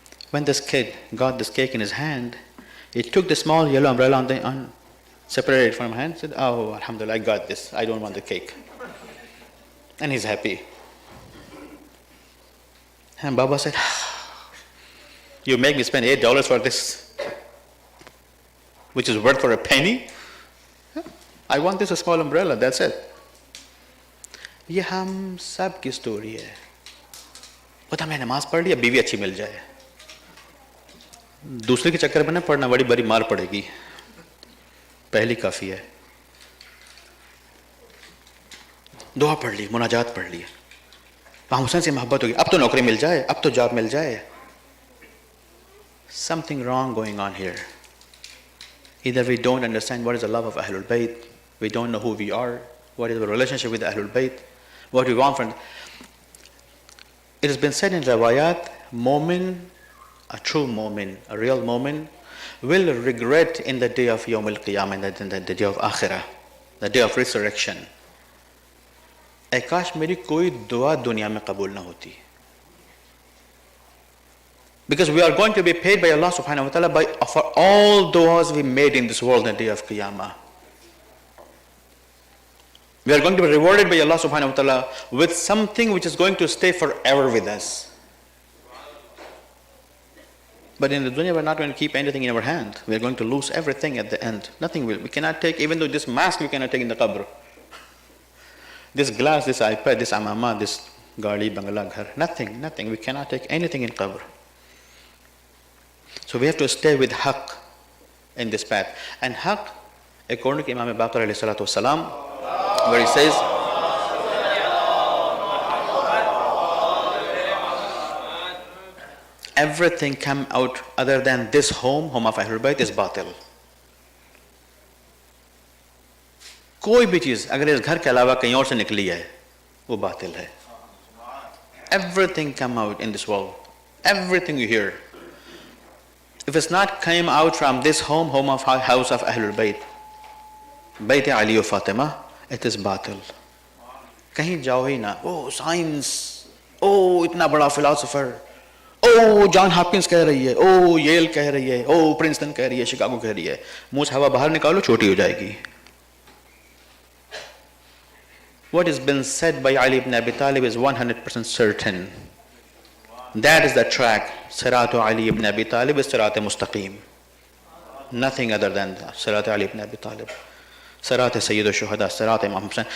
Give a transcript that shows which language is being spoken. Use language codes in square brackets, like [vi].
[en] When this kid got this cake in his hand, he took the small yellow umbrella and separated it from his hand, said, oh, alhamdulillah, I got this. I don't want the cake. And he's happy. And Baba said, you make me spend $8 for this, which is worth for a penny? I want this a small umbrella, that's it. [hi] ये हम सब की story है. पता मैं नमाज पढ़ लिया, बीवी अच्छी मिल जाए. दूसरे के चक्कर में ना पढ़ना, बड़ी बड़ी मार पड़ेगी. पहली काफी है. दुआ पढ़ ली, मुनाजात पढ़ ली, वहां हुसैन से मोहब्बत होगी, अब तो नौकरी मिल जाए, अब तो जॉब मिल जाए. [en] Something wrong going on here. Either we don't understand what is the love of Ahlul Bayt, we don't know who we are, what is the relationship with Ahlul Bayt, what we want from. It has been said in Rawayat, Mu'min, a true Mu'min, a real Mu'min, will regret in the day of Yawm al-Qiyamah, in the day of Akhirah, the day of resurrection. [hi] काश मेरी कोई दुआ दुनिया में कबूल ना होती. [en] Because we are going to be paid by Allah subhanahu wa ta'ala for all du'as we made in this world in the day of Qiyamah. We are going to be rewarded by Allah subhanahu wa ta'ala with something which is going to stay forever with us. But in the dunya, we're not going to keep anything in our hand. We are going to lose everything at the end. Nothing will. We cannot take, even though this mask we cannot take in the qabr. This glass, this iPad, this amama, this gali, bangla, ghar. Nothing. We cannot take anything in qabr. So we have to stay with haqq in this path. And haqq, according to Imam Baqir alayhi salatu wasalam, where he says, everything come out other than this home of Ahlul Bayt is batil. [hi] कोई भी चीज अगर इस घर के अलावा कहीं और से निकली है, वो बातिल है. [en] Everything come out in this world. Everything you hear. If it's not came out from this home of house of Ahlul Bayt, Bayt Ali wa Fatima, it is batil. [hi] कहीं जाओ ही ना. [en] Oh, science. [hi] Oh, इतना बड़ा philosopher. Oh, John Hopkins कह रही है. Oh, L कह रही है. Oh, प्रिंसटन कह रही है. शिकागो कह रही है. मुंह से हवा बाहर निकालो, छोटी हो जाएगी. [en] What has been said by Ali ibn Abi Talib is 100% certain. That is the track. Siratu Ali ibn Abi Talib is Sirat-e Mustaqim. Nothing other than Sirat Ali ibn Abi Talib. Sirat Sayyid al-Shuhada, Sirat Imam Hussain.